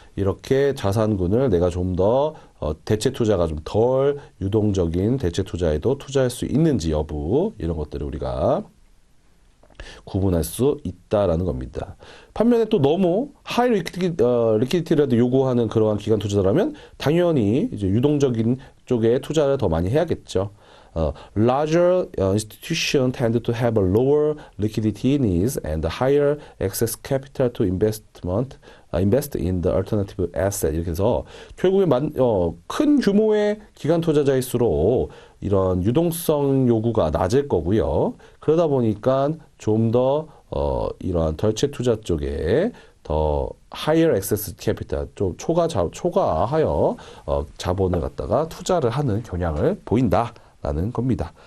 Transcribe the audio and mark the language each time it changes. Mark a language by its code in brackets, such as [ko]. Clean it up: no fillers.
[ko] 이렇게 자산군을 내가 좀 더 대체 투자가 좀 덜 유동적인 대체 투자에도 투자할 수 있는지 여부 이런 것들을 우리가 구분할 수 있다라는 겁니다. 반면에 또 너무 하이 리퀴디티라도 요구하는 그러한 기관 투자자라면 당연히 이제 유동적인 쪽에 투자를 더 많이 해야겠죠. [en] Larger institutions tend to have a lower liquidity needs and higher excess capital to invest in the alternative asset. [ko] 이렇게 해서 결국에 큰 규모의 기관 투자자일수록 이런 유동성 요구가 낮을 거고요. 그러다 보니까 좀 더 이러한 덜체 투자 쪽에 더 [en] higher excess capital, [ko] 좀 초과하여 자본을 갖다가 투자를 하는 경향을 보인다라는 겁니다.